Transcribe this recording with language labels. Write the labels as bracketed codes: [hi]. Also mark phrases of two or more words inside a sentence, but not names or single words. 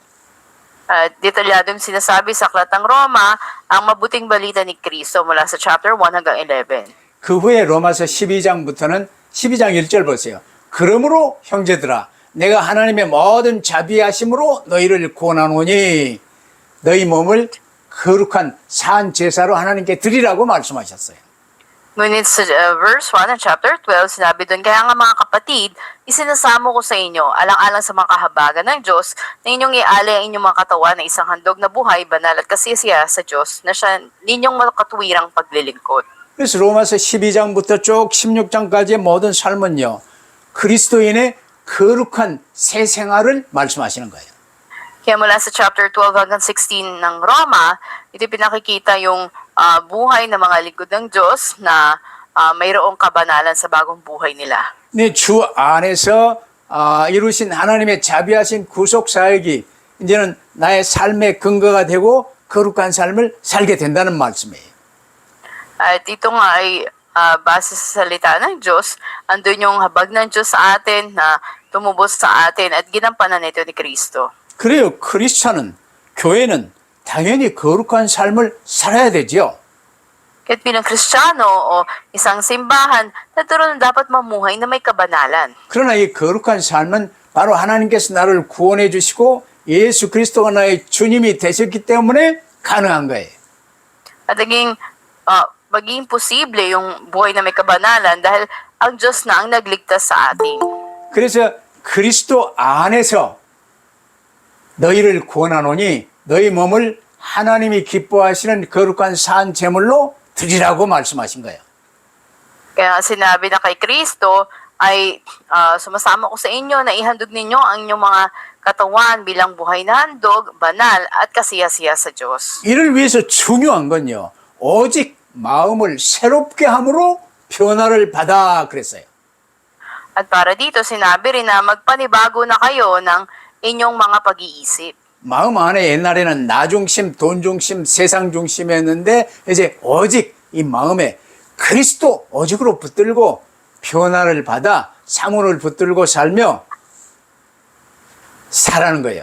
[tl] Detalyadong sinasabi sa Aklatang Roma ang mabuting balita ni Kristo mula sa chapter 1 hanggang 11. [ko] 그 후에 로마서 12장부터는 12장 1절 보세요. 그러므로 형제들아 내가 하나님의 모든 자비하심으로 너희를 구원하노니 너희 몸을 거룩한 산 제사로 하나님께 드리라고 말씀하셨어요. [tl] Ngunit sa verse 1 ng chapter 12, sinabi doon, kaya nga mga kapatid, isinasamo ko sa inyo, alang-alang sa mga kahabagan ng Diyos, na inyong ialay ang inyong mga katawan na isang handog na buhay, banal at kasisiya sa Diyos, na siya ninyong makatuwirang paglilingkod. [ko] 그래서 로마서 12장부터 쭉 16장까지의 모든 삶은요. 그리스도인의 거룩한 새 생활을 말씀하시는 거예요. [tl] Kaya mula sa chapter 12 hanggang 16 ng Roma, ito pinakikita yung buhay ng mga lingkod ng Diyos na mayroong kabanalan sa bagong buhay nila. [ko] 네, 주 안에서 이루신 하나님의 자비하신 구속 사역이 이제는 나의 삶의 근거가 되고 거룩한 삶을 살게 된다는 말씀이에요. [tl] At ito nga ay base sa salita ng Diyos, andun yung habag ng Diyos sa atin na tumubos sa atin at ginampanan ito ni Kristo. [ko] 그래요. 크리스찬은, 교회는 당연히 거룩한 삶을 살아야 되죠. [tl] Kaya't bilang Kristiyano o isang simbahan, natural na dapat mamuhay na may kabanalan. [ko] 그러나 이 거룩한 삶은 바로 하나님께서 나를 구원해 주시고 예수 그리스도가 나의 주님이 되셨기 때문에 가능한 거예요. [tl] At maging posible yung buhay na may kabanalan dahil ang Diyos na ang nagligtas sa atin. [ko] 그래서 그리스도 안에서 너희를 구원하노니 너희 몸을 하나님이 기뻐하시는 거룩한 산 제물로 드리라고 말씀하신 거예요. [tl] Kaya sinabi na kay Kristo ay sumasama ko sa inyo na ihandog ninyo ang inyong mga katawan bilang buhay na handog, banal at kasiyasiya sa Diyos. [ko] 이를 위해서 중요한 건요. 오직 마음을 새롭게 함으로 변화를 받아 그랬어요. [tl] At para dito sinabi rin na magpanibago na kayo ng inyong mga pag-iisip. [ko] 마음 안에 옛날에는 나 중심, 돈 중심, 세상 중심이었는데 이제 오직 이 마음에 그리스도 오직으로 붙들고 변화를 받아 사문을 붙들고 살며 살아는 거예요.